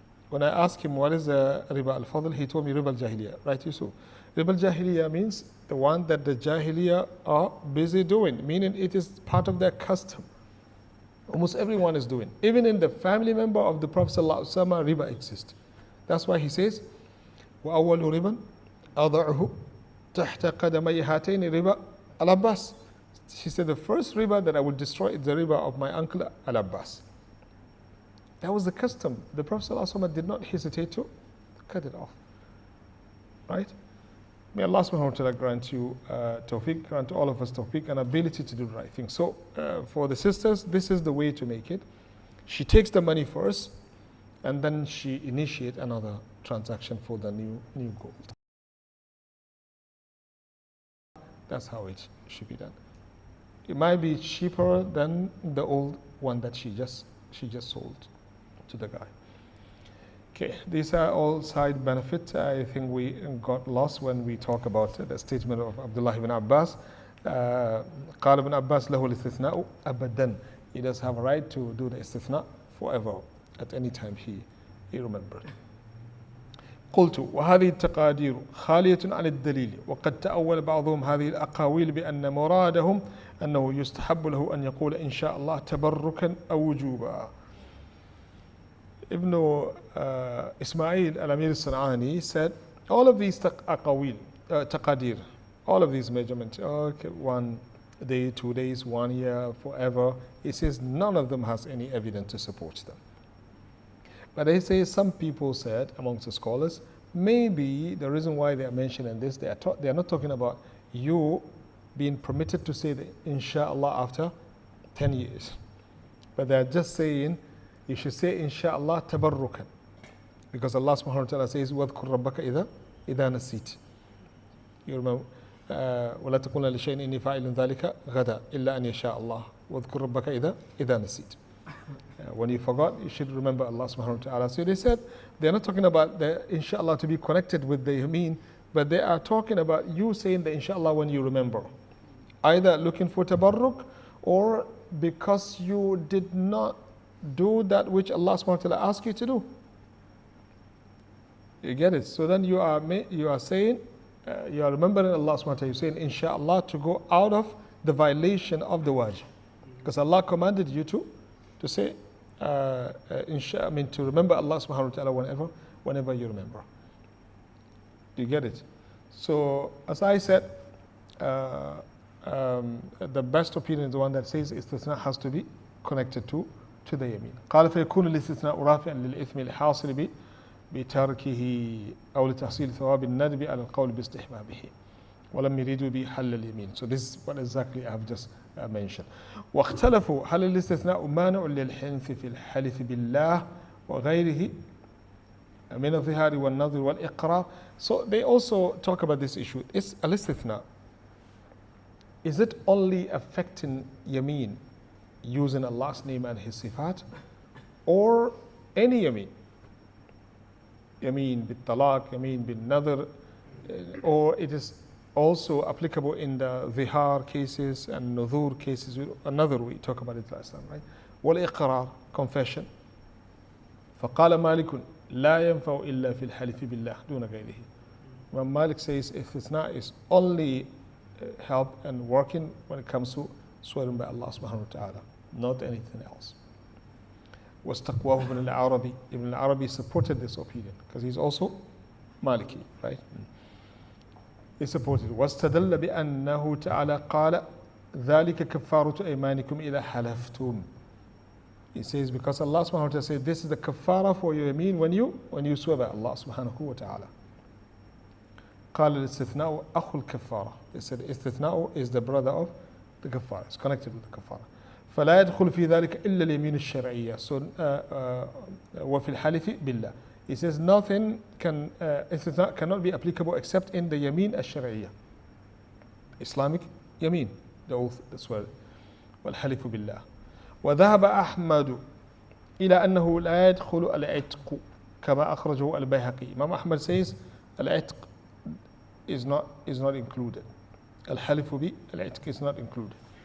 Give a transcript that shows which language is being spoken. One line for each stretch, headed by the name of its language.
English: When I asked him what is riba al-fadl, he told me riba al-jahiliyyah. Right, Yusuf? Riba al-jahiliyyah means the one that the jahiliyyah are busy doing, meaning it is part of their custom. Almost everyone is doing. Even in the family member of the Prophet sallallahu alaihi wasallam, riba exists. That's why he says,
Arabic: وَأَوَّلُ رِبًا أَضَعُهُ تَحْتَ قَدَمَيْ هَاتَيْنِ رِبَا al-Abbas.
English: She said, the first riba that I will destroy is the riba of my uncle Al-Abbas. That was the custom. The Prophet ﷺ did not hesitate to cut it off. Right? May Allah subhanahu wa ta'ala grant you tawfiq, grant all of us tawfiq and ability to do the right thing. So for the sisters, this is the way to make it. She takes the money first and then she initiates another transaction for the new gold. That's how it should be done. It might be cheaper than the old one that she just sold to the guy. Okay, these are all side benefits. I think we got lost when we talk about the statement of Abdullah ibn Abbas.
Arabic: قال ابن عباس له الاستثناء أبدا.
English: He does have a right to do the istithna forever, at any time he remembered.
Arabic: قلت وهذه التقادير خالية عن الدليل وقد تأول بعضهم هذه الأقاويل بأن مرادهم أنه يستحب له أن يقول إن شاء الله تبركا أو وجوبا.
English: Ibn Ismail al-Amir al-San'ani said all of these aqawil, taqadir, all of these measurements, okay, 1 day, 2 days, 1 year, forever, he says none of them has any evidence to support them. But they say some people said amongst the scholars, maybe the reason why they are mentioning this, they are not talking about you being permitted to say the inshallah after 10 years. But they are just saying you should say inshallah tabarrukan. Because Allah subhanahu wa ta'ala says,
Arabic: وَاذْكُرْ رَبَّكَ إِذَا نَسِيتِ.
English: You remember,
Arabic: وَلَا تَقُولَ لِشَيْءٍ إِنِّي فَاعِلٌ ذَلِكَ غَدًا إِلَّا أَنْ يَشَاءَ اللَّهُ وَاذْكُرْ رَبَّكَ إِذَا نَسِيتِ.
English: When you forgot, you should remember Allah subhanahu wa ta'ala. So they said, they're not talking about the inshallah to be connected with the yameen But they are talking about you saying the inshallah when you remember. Either looking for tabarruk or because you did not do that which Allah subhanahu wa ta'ala asked you to do. You get it? So then you are saying, you are remembering Allah subhanahu wa ta'ala, you're saying inshallah to go out of the violation of the wajib. Because Allah commanded you to say, to remember Allah subhanahu wa ta'ala whenever you remember. Do you get it? So as I said, the best opinion is the one that says istithna has to be connected to the yamin.
Arabic: قال فيكون الاستثناء رافعا للإثم الحاصل بتركه أو لتحصيل ثواب الندب على القول باستحبابه ولم يريدوا بحل اليمين.
English: So this is what exactly I have just mentioned.
Arabic: واختلفوا هل الاستثناء مانع للحنث في الحلف بالله وغيره من الظهار والنظر والإقرار.
English: So they also talk about this issue. Is al-istithna, is it only affecting yameen using Allah's name and His sifat, or any yameen? Yameen bil talaq, yameen bil nadr, or it is also applicable in the zihar cases and nudhur cases. Another we talk about it last time, right? Wal iqrar, confession.
Arabic: فقال مالك لا ينفع إلا في الحلف بالله دون غيره.
English: When Malik says istithna is only help and working when it comes to swearing by Allah subhanahu wa ta'ala, not anything else.
Arabic: واستقواه ابن العربي.
English: Ibn al-Arabi supported this opinion because he's also Maliki, right? He supported.
Arabic: واستدل بأنه تعالى قال ذلك كفارة أيمانكم إذا حلفتم.
English: He says because Allah subhanahu wa ta'ala said this is the kafara for your yameen when you swear by Allah subhanahu wa ta'ala.
Arabic: قال الاستثناء أخو الكفارة.
English: They said istithna is the brother of the kafara. It's connected with the kafara.
Arabic: فلا يدخل في ذلك إلا اليمين الشرعية.
English: So
Arabic: وفي الحلف بالله.
English: He says nothing istithna cannot be applicable except in the yameen الشرعية. Islamic yameen, the oath, the swear.
Arabic: والحلف بالله. وذهب أحمد إلى أنه لا يدخل العتق كما أخرجه البيهقي.
English: Imam Ahmad says العتق is not included.
Arabic: الحلف به العتق
English: is not included.